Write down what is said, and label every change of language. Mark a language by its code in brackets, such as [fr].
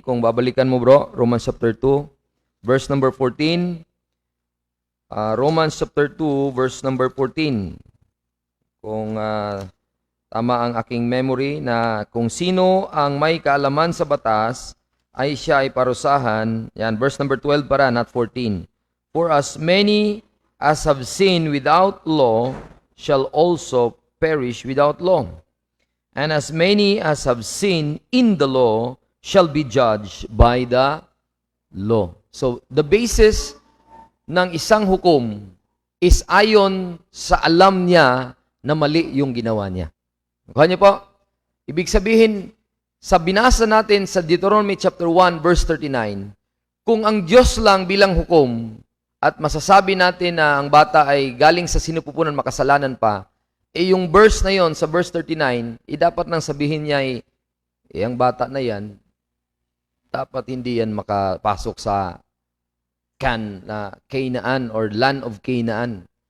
[tl] Kung babalikan mo bro, Romans chapter 2, verse number 14. Romans chapter 2, verse number 14. Kung tama ang aking memory na kung sino ang may kaalaman sa batas, ay siya ay parusahan. Yan, verse number 12 para, not 14. [en] For as many as have sinned without law shall also perish without law. And as many as have sinned in the law shall be judged by the law. [tl] So, the basis ng isang hukom is ayon sa alam niya na mali yung ginawa niya. Kuha niyo po? Ibig sabihin, sa binasa natin sa Deuteronomy chapter 1, verse 39, kung ang Diyos lang bilang hukom at masasabi natin na ang bata ay galing sa sinupupunan makasalanan pa, yung verse na yon sa verse 39, dapat nang sabihin niya ang bata na yan, dapat hindi yan makapasok sa Canaan or land of Canaan.